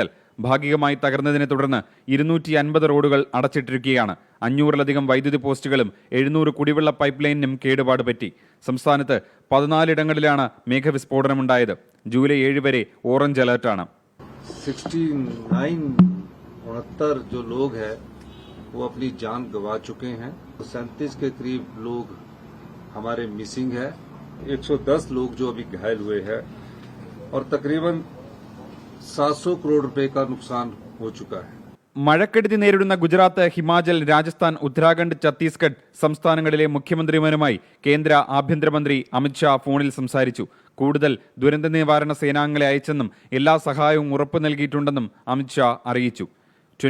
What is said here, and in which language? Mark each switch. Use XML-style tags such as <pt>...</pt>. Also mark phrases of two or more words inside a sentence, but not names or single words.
<ml>ഭാഗികമായി തകർന്നതിനെ തുടർന്ന് 250 റോഡുകൾ അടച്ചിട്ടിരിക്കുകയാണ്. 500-ലധികം വൈദ്യുതി പോസ്റ്റുകളും 700 കുടിവെള്ള പൈപ്പ് ലൈനിനും കേടുപാട് പറ്റി. സംസ്ഥാനത്ത് 14 ഇടങ്ങളിലാണ് മേഘവിസ്ഫോടനമുണ്ടായത്. ജൂലൈ 7 വരെ ഓറഞ്ച് അലർട്ടാണ്.</ml> <hi>69 जो लोग हैं वो अपनी जान गंवा चुके हैं. 37 के करीब लोग हमारे मिसिंग है. 110 लोग जो अभी घायल हुए हैं और तकरीबन 700 करोड़ रुपए का नुकसान हो चुका है.</hi> <ml>മഴക്കെടുതി നേരിടുന്ന ഗുജറാത്ത്, ഹിമാചൽ, രാജസ്ഥാൻ, ഉത്തരാഖണ്ഡ്, ഛത്തീസ്ഗഡ് സംസ്ഥാനങ്ങളിലെ മുഖ്യമന്ത്രിമാരുമായി കേന്ദ്ര ആഭ്യന്തരമന്ത്രി അമിത് ഷാ ഫോണിൽ സംസാരിച്ചു. കൂടുതൽ ദുരന്ത നിവാരണ സേനാംഗങ്ങളെ അയച്ചെന്നും എല്ലാ സഹായവും ഉറപ്പു നൽകിയിട്ടുണ്ടെന്നും അമിത് ഷാ അറിയിച്ചു.</ml>